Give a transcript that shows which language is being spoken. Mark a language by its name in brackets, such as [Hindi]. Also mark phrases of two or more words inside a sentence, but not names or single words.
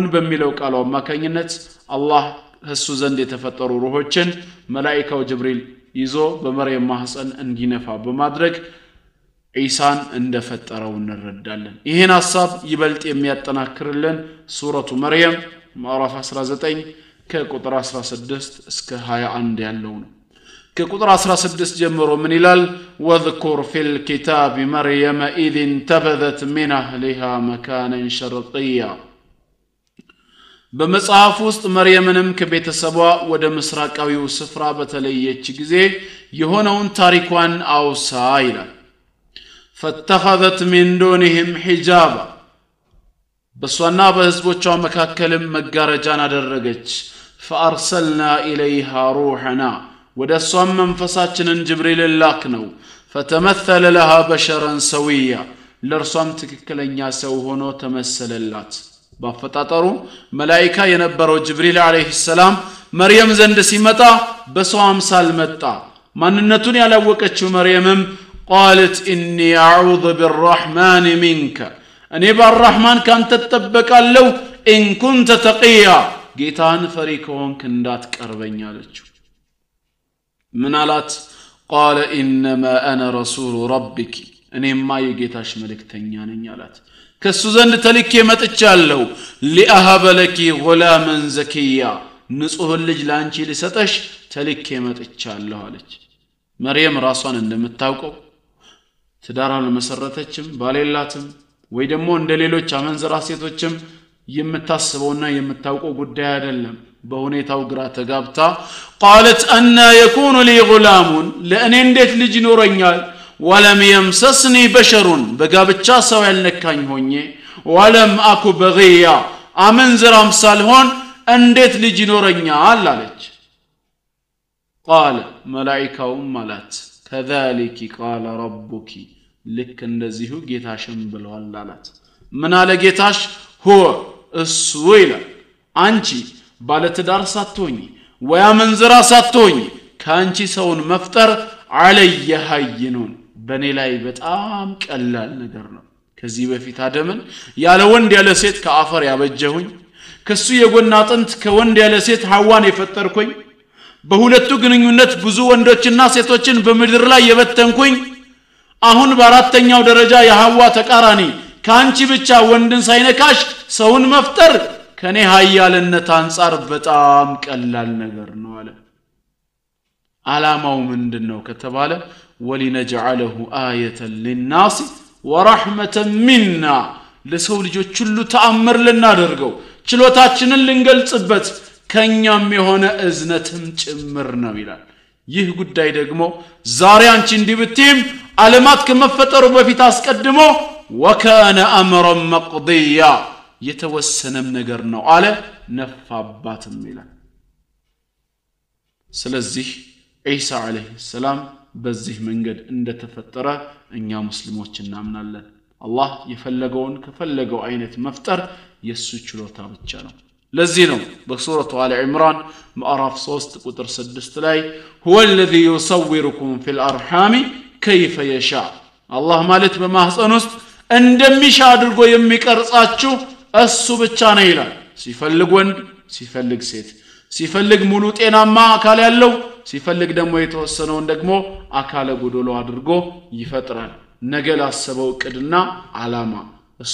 [Amharic] በሚለው ቃሉ አማካኝነት አላህ እሱ ዘንድ የተፈጠሩ ሩሆችን መላእክታው [Arabic] ጅብሪል [Amharic] ይዞ በመርየም ማህፀን እንዲነፋ በማድረግ ኢሳን እንደፈጠረው እንረዳለን። ይሄን ሐሳብ ይበልጥ የሚያጠናክርልን ሱረቱ መርየም ምዕራፍ 19 ከቁጥር 16 እስከ 21 ያለው ነው። ከቁጥር 16 ጀምሮ ምን ይላል? [Arabic] وذكر في الكتاب مريم إذ انتبذت من أهلها مكانا شرقيا [Amharic] በመጽሐፍ ውስጥ መርየምንም ከቤተሰቧ ወደ ምስራቃዊው ስፍራ በተለየች ጊዜ የሆነውን ታሪኳን አውሳ ይላል። [Arabic] فاتخذت من دونهم حجابا [Amharic] በሷና በህዝቦቿ መካከልም መጋረጃን አደረገች። [Arabic] فأرسلنا إليها روحنا [Amharic] ወደሷም መንፈሳችንን ጅብሪል ላክነው። [Arabic] فتمثل لها بشرا سويا [Amharic] ለርሷም ትክክለኛ ሰው ሆኖ ተመሰለላት። ባፈጣጠሩ መላእክታ የነበረው ጅብሪል [Arabic] عليه السلام [Amharic] መርየም ዘንድ ሲመጣ በሰው አምሳል መጣ። ማንነቱን ያላወቀችው መርየምም [Arabic] قالت إني أعوذ بالرحمن منك [Amharic] እኔ በአርህማን ካንተ ተጠበቃለሁ [Arabic] إن كنت تقيا [Amharic] ጌታን ፈሪ ከሆንክ እንዳትቀርበኝ አለችው። ምን አላት? [Arabic] قال إنما أنا رسول ربك [Amharic] እኔማ የጌታሽ መልእክተኛ ነኝ አላት። ከሱ ዘንድ ተልኬ መጥቻለሁ። [Arabic] لأهب لك غلاما زكيا [Amharic] ንጹህ ልጅ ላንቺ ልሰጠሽ ተልኬ መጥቻለሁ አለች። መርየም ራሷን እንደምታውቀው ትዳራን መሰረተችም ባሌላትም ወይ ደግሞ እንደሌሎች አመንዝራ ሴቶችም የምታስበውና የምታውቀው ጉዳይ አይደለም። በሁኔታው ግራ ተጋብታ [Arabic] قالت أن يكون لي غلام [Amharic] ለእኔ እንዴት ልጅ ይኖረኛል? [Arabic] ولم يمسسني بشر [Amharic] በጋብቻ ሰው ያልነካኝ ሆኜ [Arabic] ولم أكن بغيا [Amharic] አመንዝራም ሳልሆን እንዴት ልጅ ይኖረኛል አለች። قال መላእክታውም ማለት [Arabic] كذلك قال ربك [Amharic] ልክ እንደዚሁ ጌታሽም ብለዋል አላት። ምን አለ ጌታሽ? هو እሱ ይላል አንቺ ባለትዳር ሳትሆኚ ወይ አመንዝራ ሳትሆኚ ካንቺ ሰውን መፍጠር [Arabic] علي هين [Amharic] በኔ ላይ በጣም ቀላል ነገር ነው። ከዚህ በፊት አደምን ያለ ወንድ ያለ ሴት ከአፈር ያበጀሁኝ ከሱ የጎን አጥንት ከወንድ ያለ ሴት ሐዋን የፈጠርኩኝ በሁለቱ ግንኙነት ብዙ ወንዶችና ሴቶችን በምድር ላይ የበተንኩኝ አሁን በአራተኛው ደረጃ የሐዋ ተቃራኒ ካንቺ ብቻ ወንድን ሳይነካሽ ሰውን መፍጠር ከኔ ኃያልነት አንፃር በጣም ቀላል ነገር ነው አለ። ዓላማው ምንድነው ከተባለ [Arabic] ولنجعله آية للناس ورحمة منا [Amharic] ለሰው ልጆች ሁሉ ተአምር ልናደርገው ችሎታችንን ልንገልጽበት ከኛም የሆነ እዝነትም ጭምር ነው ይላል። ይህ ጉዳይ ደግሞ ዛሬ አንቺ እንዲብቲም ዓለማት ከመፈጠሩ በፊት አስቀድሞ [Arabic] وكان امرا مقضيا [Amharic] የተወሰነም ነገር ነው አለ። ነፋባትም ይላል። ስለዚህ ኢሳ [Arabic] عليه السلام [Amharic] በዚህ መንገድ እንደተፈጠረ እኛ ሙስሊሞች እናምናለን። አላህ የፈለገውን ከፈለገው አይነት መፍጠር የሱ ችሎታ ብቻ ነው። ለዚህ ነው በሱረቱ አሊ ኢምራን ምዕራፍ 3 ቁጥር 6 ላይ هو [Arabic] الذي يصوركم في الارحام كيف يشاء [Amharic] አላህ ማለት በማህፀን ውስጥ እንደሚሻ አድርጎ የሚቀርጻችሁ እሱ ብቻ ነው ይላል። ሲፈልግ ወንድ ሲፈልግ ሴት ሲፈልግ ሙሉ ጤናማ አካል ያለው ሲፈልግ ደግሞ የተወሰነውን ደግሞ አካለ ጎዶሎ አድርጎ ይፈጥራል። ነገ ላሰበው ቅድና ዓላማ እሱ